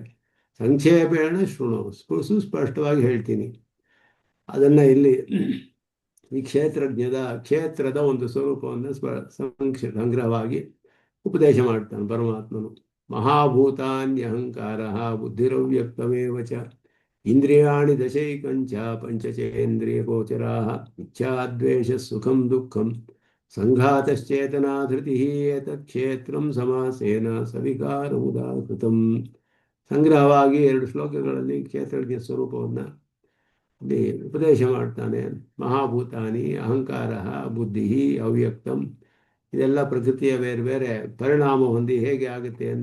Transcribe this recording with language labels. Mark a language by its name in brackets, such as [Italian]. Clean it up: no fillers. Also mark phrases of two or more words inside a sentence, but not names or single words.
[Sanskrit] ಸಂಕ್ಷೇಪೇಣ ಶೃಣು, [Kannada] ಸುಸ್ಪಷ್ಟವಾಗಿ ಹೇಳ್ತೀನಿ. ಅದನ್ನು ಇಲ್ಲಿ ಈ ಕ್ಷೇತ್ರದ ಒಂದು ಸ್ವರೂಪವನ್ನು ಸಂಗ್ರಹವಾಗಿ ಉಪದೇಶ ಮಾಡ್ತಾನೆ ಪರಮಾತ್ಮನು. [Sanskrit] ಮಹಾಭೂತಾನ್ಯಹಂಕಾರ ಬುದ್ಧಿರವ್ಯಕ್ತಮೇವ ಚ ಇಂದ್ರಿಯಾಣಿ ದಶೈಕಂಚ ಪಂಚಚೇಂದ್ರಿಯ ಗೋಚರಾ ಇಚ್ಛಾದ್ವೇಷ ಸುಖಂ ದುಃಖಂ ಸಂಘಾತಶ್ಚೇತನಾ ಧೃತಿ ಏತತ್ ಕ್ಷೇತ್ರಂ ಸಮಾಸೇನ ಸವಿಕಾರ ಉದಾಹೃತಂ. [Kannada] ಸಂಗ್ರಹವಾಗಿ 2 ಶ್ಲೋಕಗಳಲ್ಲಿ ಕ್ಷೇತ್ರಜ್ಞ ಸ್ವರೂಪವನ್ನು ಇಲ್ಲಿ ಉಪದೇಶ ಮಾಡ್ತಾನೆ. [Sanskrit] ಮಹಾಭೂತಾನಿ ಅಹಂಕಾರ ಬುದ್ಧಿ ಅವ್ಯಕ್ತಂ, [Kannada] ಇದೆಲ್ಲ ಪ್ರಕೃತಿಯ ಬೇರೆ ಬೇರೆ ಪರಿಣಾಮ ಹೊಂದಿ ಹೇಗೆ ಆಗುತ್ತೆ ಅಂದ.